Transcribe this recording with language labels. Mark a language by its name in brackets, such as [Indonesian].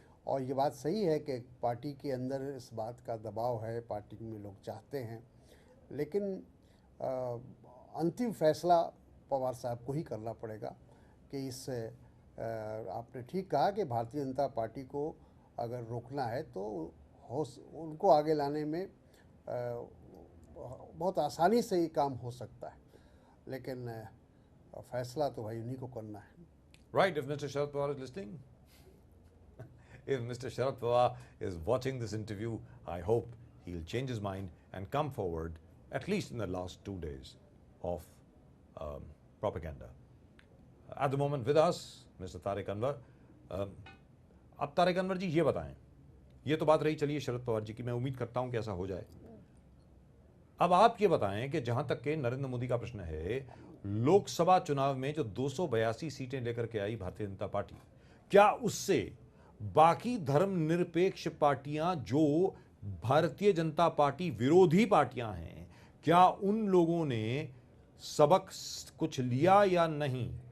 [Hindi] और ये बात सही है कि पार्टी के अंदर इस बात का दबाव है, पार्टी में लोग चाहते हैं, लेकिन अंतिम फैसला पवार साहब को ही करना पड़ेगा कि इस आपने ठीक कहा कि भारतीय जनता पार्टी को अगर रोकना है तो उनको आगे लाने में बहुत आसानी से ये काम हो सकता है, लेकिन फैसला तो भाई उन्हीं को करना है। [English] Right, if Mr. Sharad Pawar is listening, if Mr. Sharad Pawar is watching this interview, I hope he'll change his mind and come forward, at least in the last 2 days of propaganda. At the moment with us, Mr. Tariq Anwar. [Hindi] अब तारिक अनवर जी ये बताएं, ये तो बात रही चलिए शरद पवार जी की, मैं उम्मीद करता हूं कि ऐसा हो जाए। अब आप ये बताएं कि जहां तक के नरेंद्र मोदी का प्रश्न है, लोकसभा चुनाव में जो 282 सीटें लेकर के आई भारतीय जनता पार्टी, क्या उससे बाकी धर्मनिरपेक्ष पार्टियां जो भारतीय जनता पार्टी विरोधी पार्टियां हैं, क्या उन लोगों ने सबक कुछ लिया या नहीं?